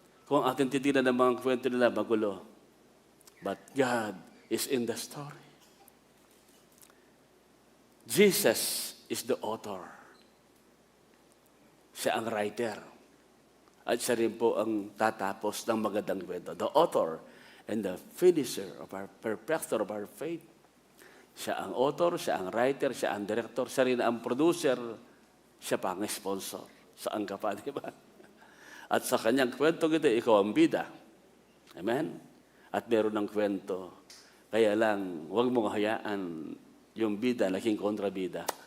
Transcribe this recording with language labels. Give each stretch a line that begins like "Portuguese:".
Filipino: Kung ang ating titignan ng mga kwento nila, magulo.
English: But God is in the story. Jesus is the author.
Filipino: Siya ang writer. At siya rin po ang tatapos ng magandang kwento.
English: The author and the finisher of our perfecter of our faith.
Filipino: Siya ang author, siya ang writer, siya ang director, siya rin ang producer, siya pa ang sponsor. Saan ka pa, di ba? At sa kanyang kwento ito, ikaw ang bida. Amen? At meron ng kwento. Kaya lang, huwag mong hayaan yung bida, naging kontrabida.